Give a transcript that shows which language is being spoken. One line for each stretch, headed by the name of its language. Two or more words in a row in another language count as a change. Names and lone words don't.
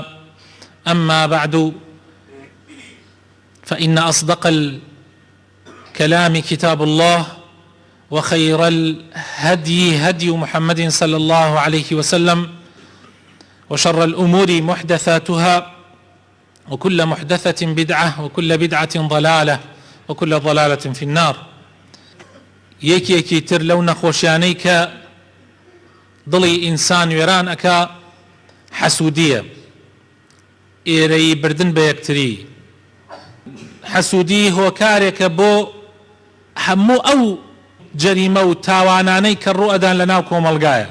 Arabic: أما بعد، فإن أصدق الكلام كتاب الله، وخير الهدي هدي محمد صلى الله عليه وسلم، وشر الأمور محدثاتها، وكل محدثة بدعة، وكل بدعة ضلالة، وكل ضلالة في النار.
Central Kurdish: یەکێکی تر لەو نەخۆشیانەی کە دڵی ئینسان وێران ئەکا حەسوودیە، ئێرەی بردن بە یەکتری. حەسوودی هۆکارێکە بۆ هەموو ئەو جەریمە و تاوانانەی کە ڕوو ئەدان لە ناو کۆمەڵگایە.